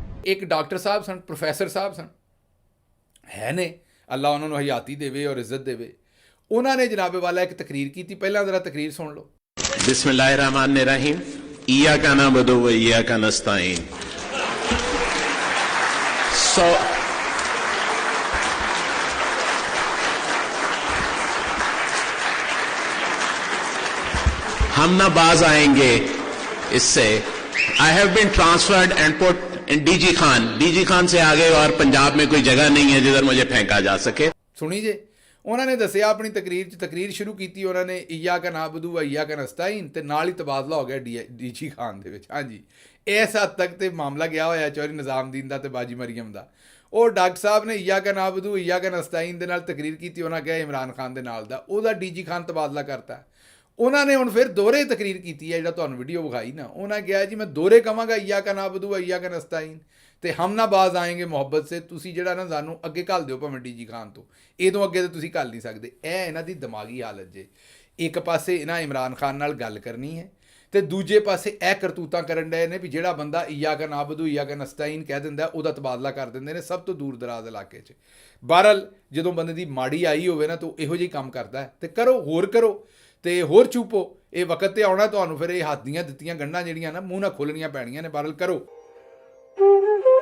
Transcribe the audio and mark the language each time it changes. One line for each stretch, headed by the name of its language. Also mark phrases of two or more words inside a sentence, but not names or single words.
Punjabi: ਇੱਕ ਡਾਕਟਰ ਸਾਹਿਬ ਸਨ, ਪ੍ਰੋਫੈਸਰ ਸਾਹਿਬ ਸਨ, ਹੈ ਨੇ, ਅੱਲਾ ਉਹਨਾਂ ਨੂੰ ਹਯਾਤੀ ਦੇਵੇ ਔਰ ਇੱਜ਼ਤ ਦੇਵੇ। ਉਹਨਾਂ ਨੇ ਜਨਾਬੇ ਵਾਲਾ ਇੱਕ ਤਕਰੀਰ ਕੀਤੀ, ਪਹਿਲਾਂ ਜ਼ਰਾ ਤਕਰੀਰ ਸੁਣ ਲਓ।
Arabic: بسم الله الرحمن الرحيم إياك نعبد وإياك نستعين.
Urdu: سو ہم نہ باز آئیں گے اس سے.
English: I have been transferred and put in DG Khan.
Urdu: ڈی جی خان سے آگے اور پنجاب میں کوئی جگہ نہیں ہے جدھر مجھے پھینکا جا سکے.
Punjabi: ਸੁਣੀ ਜੇ, ਉਹਨਾਂ ਨੇ ਦੱਸਿਆ ਆਪਣੀ ਤਕਰੀਰ 'ਚ, ਤਕਰੀਰ ਸ਼ੁਰੂ ਕੀਤੀ ਉਹਨਾਂ ਨੇ
Arabic: إياك نعبد وإياك نستعين,
Punjabi: ਤੇ ਨਾਲ ਹੀ ਤਬਾਦਲਾ ਹੋ ਗਿਆ ਡੀਜੀ ਖਾਨ ਦੇ ਵਿੱਚ। ਹਾਂਜੀ, ਇਸ ਹੱਦ ਤੱਕ ਤੇ ਮਾਮਲਾ ਗਿਆ ਹੋਇਆ ਚੌਧਰੀ ਨਿਜ਼ਾਮਦੀਨ ਦਾ ਤੇ ਬਾਜੀ ਮਰੀਮ ਦਾ। ਉਹ ਡਾਕਟਰ ਸਾਹਿਬ ਨੇ
Arabic: إياك نعبد وإياك نستعين
Punjabi: ਦੇ ਨਾਲ ਤਕਰੀਰ ਕੀਤੀ, ਉਹਨਾਂ ਕਿਹਾ ਇਮਰਾਨ ਖਾਨ ਦੇ ਨਾਲ ਦਾ, ਉਹਦਾ ਡੀਜੀ ਖਾਨ ਤਬਾਦਲਾ ਕਰਤਾ। ਉਹਨਾਂ ਨੇ ਹੁਣ ਫਿਰ ਦੋਹਰੇ ਤਕਰੀਰ ਕੀਤੀ ਹੈ, ਜਿਹੜਾ ਤੁਹਾਨੂੰ ਵੀਡੀਓ ਵਿਖਾਈ ਨਾ, ਉਹਨਾਂ ਕਿਹਾ ਜੀ ਮੈਂ ਦੋਹਰੇ ਕਹਾਂਗਾ
Arabic: إياك نعبد وإياك نستعين
Punjabi: ਤੇ
Urdu: ہم نہ باز آئیں گے محبت سے.
Punjabi: ਤੁਸੀਂ ਜਿਹੜਾ ਨਾ ਸਾਨੂੰ ਅੱਗੇ ਘੱਲ ਦਿਓ ਭਾਵੇਂ ਡੀਜੀ ਖਾਨ ਤੋਂ, ਇਹ ਤੋਂ ਅੱਗੇ ਤਾਂ ਤੁਸੀਂ ਘੱਲ ਨਹੀਂ ਸਕਦੇ। ਇਹ ਇਹਨਾਂ ਦੀ ਦਿਮਾਗੀ ਹਾਲਤ ਜੇ। ਇੱਕ ਪਾਸੇ ਇਹਨਾਂ ਇਮਰਾਨ ਖਾਨ ਨਾਲ ਗੱਲ ਕਰਨੀ ਹੈ ਤੇ ਦੂਜੇ ਪਾਸੇ ਇਹ ਕਰਤੂਤਾਂ ਕਰਨ ਡਏ ਨੇ ਵੀ ਜਿਹੜਾ ਬੰਦਾ
Arabic: إياك نعبد وإياك نستعين
Punjabi: ਕਹਿ ਦਿੰਦਾ ਉਹਦਾ ਤਬਾਦਲਾ ਕਰ ਦਿੰਦੇ ਨੇ, ਸਭ ਤੋਂ ਦੂਰ ਦਰਾਜ਼ ਇਲਾਕੇ 'ਚ। ਬਹਰਹਾਲ ਜਦੋਂ ਬੰਦੇ ਦੀ ਮਾੜੀ ਆਈ ਹੋਵੇ ਨਾ ਤਾਂ ਇਹੋ ਜਿਹੀ ਕੰਮ ਕਰਦਾ ਤੇ ਕਰੋ, ਹੋਰ ਕਰੋ ਤੇ ਹੋਰ ਚੁੱਪੋ। ਇਹ ਵਕਤ ਤੇ ਆਉਣਾ ਤੁਹਾਨੂੰ, ਫਿਰ ਇਹ ਹੱਥ ਦੀਆਂ ਦਿੱਤੀਆਂ ਗੰਢਾਂ ਜਿਹੜੀਆਂ ਨਾ ਮੂੰਹ ਨਾਲ ਖੋਲਣੀਆਂ ਪੈਣੀਆਂ ਨੇ। ਬਹਰਹਾਲ ਕਰੋ।